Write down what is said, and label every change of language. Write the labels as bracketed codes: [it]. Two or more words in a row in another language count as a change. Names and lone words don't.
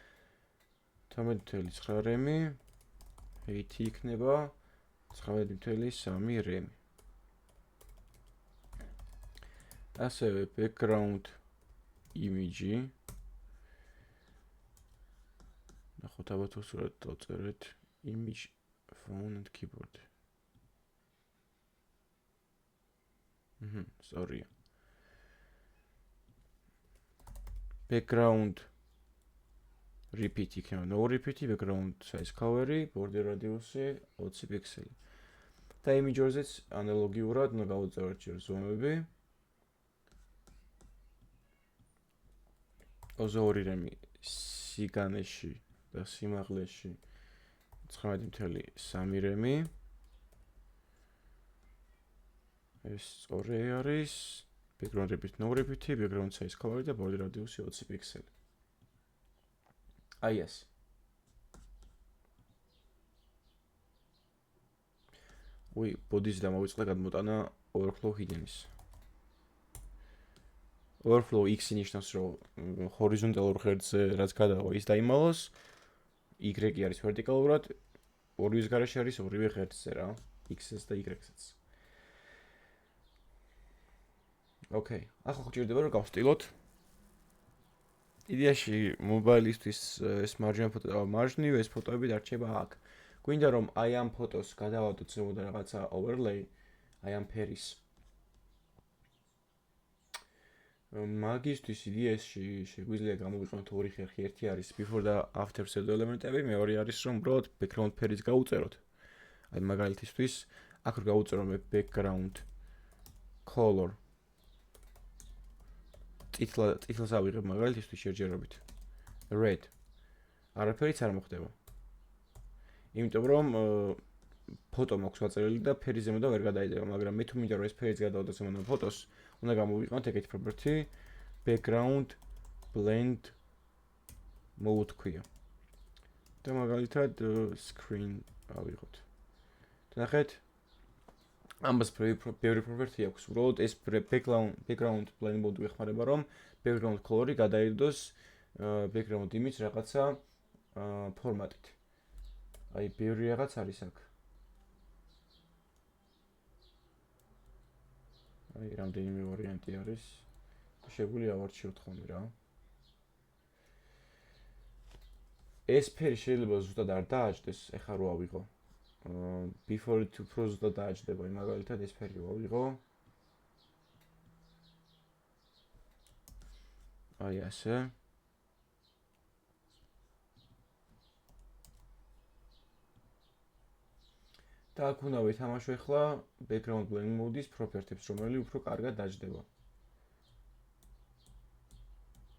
[ka] 12.9 რემი IT იქნება 19.3 რემი ასევე [en] background image [ka] ნახოთ ალბათ უსურვოთ დავწერეთ [en] image phone and keyboard sorry background repeat [ka] იქნება [en] no repeat background size cover-ი border radius-ი [ka] 20 პიქსელი და image-ზეც ანალოგიურად უნდა გავუწეროთ ჯერ ზომები 22 რემი სიგანეში და სიმაღლეში 19.3 რემი ეს სწორი არის [en] background repeat no repeat background size cover [ka] და [en] border radius [ka] 20 პიქსელი აი ეს body-ს დამოვიწყდა გადმოტანა [en] overflow hidden-ის overflow x [ka] ნიშნავს რომ ჰორიზონტალურ ღერძზე რაც გადავა ის დაიმალოს y არის ვერტიკალურად ორივეს გარეშე არის ორივე ღერძზე რა x-ს და y-ს ოკეი ახლა გვჭირდება რომ გავსტილოთ იდეაში მობაილისთვის ეს მარჯვნივ ეს ფოტოები დარჩება აქ გვინდა რომ აი ამ ფოტოს გადავადოთ ზემოდან რაღაცა overlay აი ამ ფერის მაგისთვის იდეაში შეგვიძლია გამოვიყენოთ ორი ხერხი ერთი არის before და [en] after pseudo [ka] ელემენტები მეორე არის რომ უბრალოდ background ფერის გავუწეროთ აი მაგალითისთვის აქ რო გავუწერო მე [en] background color [ka] ტიტლს ავიღებ მაგალითისთვის შეჯერობით red არაფერიც არ მოხდება იმიტომ რომ ფოტო მაქვს ვაწერილი და ფერი ზემოდან ვერ გადაიდება მაგრამ მე თუ მინდა რომ ეს ფერიც გადავადოს ზემოდან ფოტოს უნდა გამოვიყენოთ ეგეთი property [en] background blend mode [ka] ქვია და მაგალითად screen ავიღოთ ნახეთ ამას ბევრი property აქვს უბრალოდ ეს [en] background blend mode [ka] ვეხმარება რომ [en] background color-ი [ka] გადაიდოს [en] background image [ka] რაღაცა ფორმატით აი ბევრი რაღაც არის აქ აი რამდენიმე ვარიანტი არის შეგვიძლია ავარჩიოთ ხოლმე რა ეს ფერი შეიძლება ზუსტად არ დააჭდეს ეხლა რო ავიღო [en] before to pro [ka] ზუსტად დააჭდება მაგალითად ეს ფერი ავიღო აი ასე და აქ უნდა ვითამაშო ახლა [en] background blend mode-ის [ka] property-ებს, რომელიც უფრო კარგად დაჯდება.